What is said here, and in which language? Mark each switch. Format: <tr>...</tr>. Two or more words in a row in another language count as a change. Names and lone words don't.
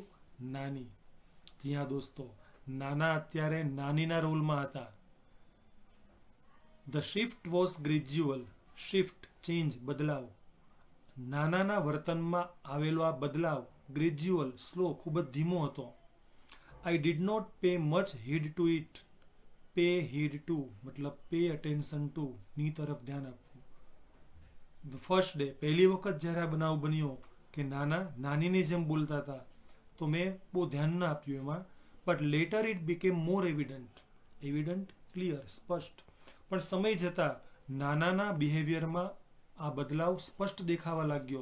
<gu>નાની. જી હા દોસ્તો, નાના અત્યારે નાનીના રોલમાં હતા.</gu> <en>The shift was gradual. Shift, change,</en> <gu>બદલાવ. નાનાના વર્તનમાં આવેલો આ બદલાવ</gu> <en>gradual, slow,</en> <gu>ખૂબ જ ધીમો હતો.</gu> <en>I did not pay much heed to it. Pay heed to</en> <gu>મતલબ</gu> <en>pay attention to,</en> <gu>ની તરફ ધ્યાન આપવું.</gu> <en>The first day,</en> <gu>પહેલી વખત જ્યારે આ બનાવ બન્યો કે નાના નાનીની જેમ બોલતા હતા તો મેં બહુ ધ્યાન ન આપ્યું એમાં.</gu> <en>But later it became more evident. Evident, clear,</en> <gu>સ્પષ્ટ. પણ સમય જતાં નાનાના બિહેવિયરમાં આ બદલાવ સ્પષ્ટ દેખાવા લાગ્યો.</gu>